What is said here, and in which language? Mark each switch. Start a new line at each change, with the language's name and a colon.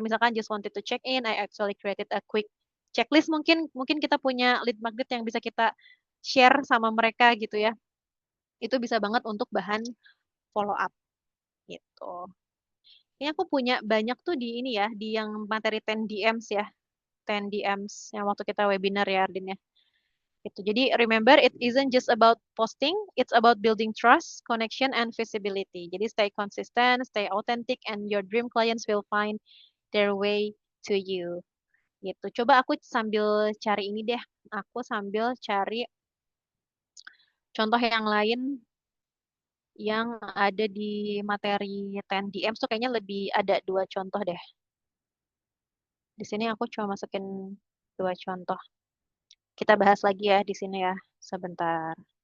Indonesian: Misalkan
English: just wanted to check in, I actually created a quick checklist,
Indonesian: mungkin mungkin kita punya lead magnet yang bisa kita share sama mereka gitu ya. Itu bisa banget untuk bahan follow up gitu. Ini aku punya banyak tuh di ini ya, di yang materi 10 DMs ya. 10 DMs yang waktu kita webinar ya, Ardin ya. Gitu.
English: Jadi remember, it isn't just about posting, it's about building trust, connection, and visibility. Jadi stay consistent, stay authentic, and your dream clients will find their way to you.
Indonesian: Gitu. Coba aku sambil cari ini deh. Aku sambil cari contoh yang lain yang ada di materi 10 DM tuh kayaknya lebih ada 2 contoh deh. Di sini aku cuma masukin 2 contoh. Kita bahas lagi ya di sini ya. Sebentar.